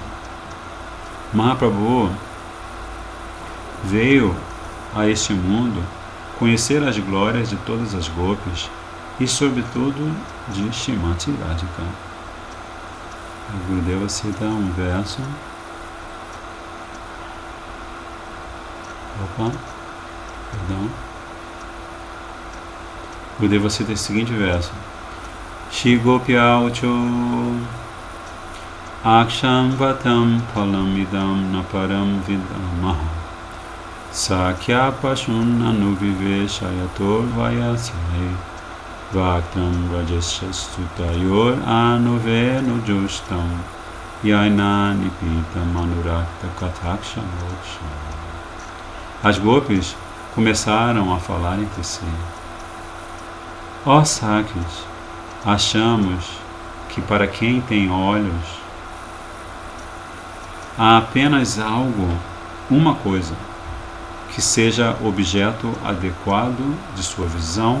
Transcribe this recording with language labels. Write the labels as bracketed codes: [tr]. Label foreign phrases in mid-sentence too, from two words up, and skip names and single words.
[pt] Mahaprabhu veio a este mundo conhecer as glórias de todas as gopis e, sobretudo, de Shrimati Radhika. O Gurudeva cita um verso. Perdão. O Gurudeva cita esse seguinte verso: [sa] श्रीगोप्य ऊचुः अक्षण्वतां फलमिदं न परं विदामः सख्यः पशून् अनुविवेशयतोर्वयस्यैः वक्त्रं व्रजेशसुतयोर् अनुवेणुजुष्टं यैर्वा निपीतम् अनुरक्तकटाक्षमोक्षम्. [pt] As gopis começaram a falar entre si: ó Sakyas, achamos que para quem tem olhos há apenas algo, uma coisa, que seja objeto adequado de sua visão.